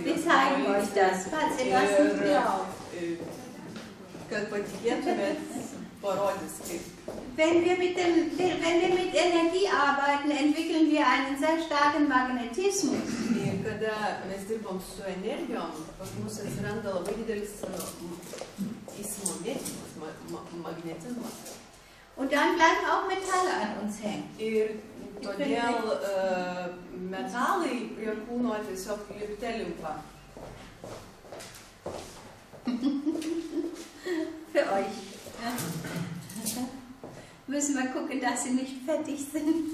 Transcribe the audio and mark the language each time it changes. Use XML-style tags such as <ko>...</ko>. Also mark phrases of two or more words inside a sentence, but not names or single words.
<de>wir zeigen euch das, falls ihr das nicht glaubt.</de> <lt>Kad patikėtumėt, parodys kaip.</lt> <de>Wenn wir mit Energie arbeiten, entwickeln wir einen sehr starken Magnetismus.</de> <lt>Ir kada mes dirbam su energijom, pas mus atsiranda labai didelis įsimagėtimas, magnetizmas.</lt> <de>Und dann bleiben auch Metalle an uns hängen.</de> <lt>Ir todėl metalai prie kūno tiesiog lipte limpa.</lt> <de>Für euch. Müssen wir gucken, dass sie nicht fettig sind.</de>